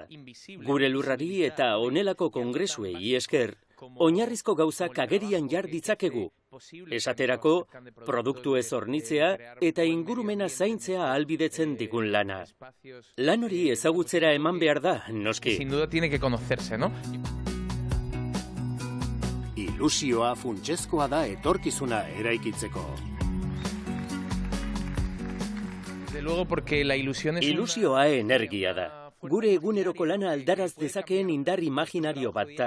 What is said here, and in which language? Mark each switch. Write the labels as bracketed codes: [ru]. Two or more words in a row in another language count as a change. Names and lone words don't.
[eu] Gure lurrari eta honelako kongresuei esker, oinarrizko gauzak agerian jar ditzakegu. Esaterako, produktu ez hornitzea eta ingurumena zaintzea ahalbidetzen digun lana. Lan hori ezagutzera eman behar da, noski. [es] Sin duda tiene que conocerse, ¿no? [eu] Ilusioa funtsezkoa da etorkizuna eraikitzeko. Ilusioa energia da. Gure eguneroko lana aldaraz dezakeen indar imaginario bat da.